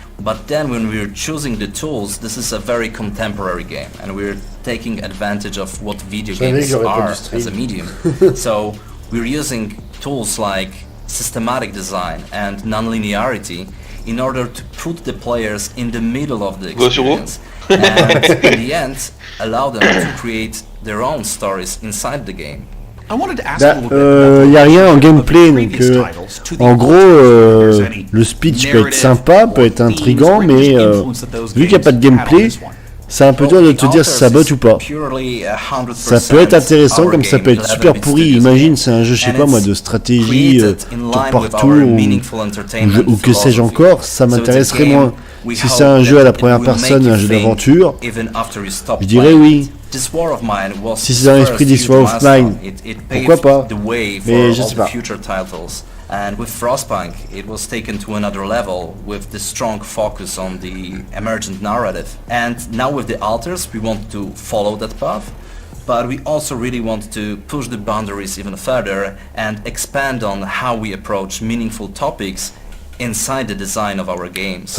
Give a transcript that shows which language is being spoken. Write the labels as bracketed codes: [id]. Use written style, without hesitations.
[en] But then when we're choosing the tools, this is a very contemporary game and we're taking advantage of what video games are as a medium. So we're using tools like systematic design and non-linearity in order to put the players in the middle of the experience and in the end allow them to create their own stories inside the game. [fr] Il n'y a rien en gameplay, donc en gros le speech peut être sympa, peut être intriguant, mais vu qu'il n'y a pas de gameplay, c'est un peu dur de te dire si ça botte ou pas. Ça peut être intéressant comme ça peut être super pourri. Imagine c'est un jeu, je sais pas moi, de stratégie, tour par tour ou que sais-je encore, ça m'intéresserait moins. Si c'est un jeu à la première personne, un jeu d'aventure, je dirais oui. Si c'est dans l'esprit This War of Mine, pourquoi pas? Mais je sais pas. [en] And with Frostpunk, it was taken to another level with the strong focus on the emergent narrative. And now with the altars, we want to follow that path, but we also really want to push the boundaries even further and expand on how we approach meaningful topics inside the design of our games.